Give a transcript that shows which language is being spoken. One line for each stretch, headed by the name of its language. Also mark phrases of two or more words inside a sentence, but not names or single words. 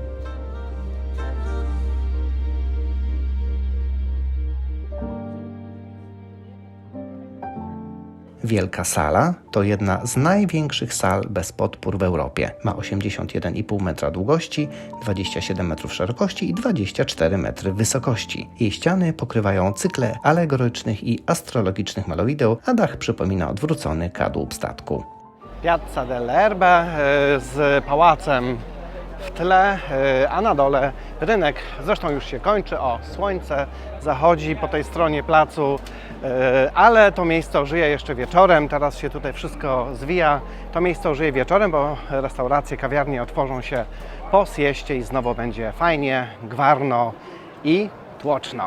Polish: Wielka Sala to jedna z największych sal bez podpór w Europie. Ma 81,5 metra długości, 27 metrów szerokości i 24 metry wysokości. Jej ściany pokrywają cykle alegorycznych i astrologicznych malowideł, a dach przypomina odwrócony kadłub statku. Piazza delle Erbe z pałacem w tle, a na dole rynek. Zresztą już się kończy. O, słońce zachodzi po tej stronie placu. ale to miejsce ożyje jeszcze wieczorem. Teraz się tutaj wszystko zwija. To miejsce ożyje wieczorem, bo restauracje, kawiarnie otworzą się po sieście i znowu będzie fajnie, gwarno i tłoczno.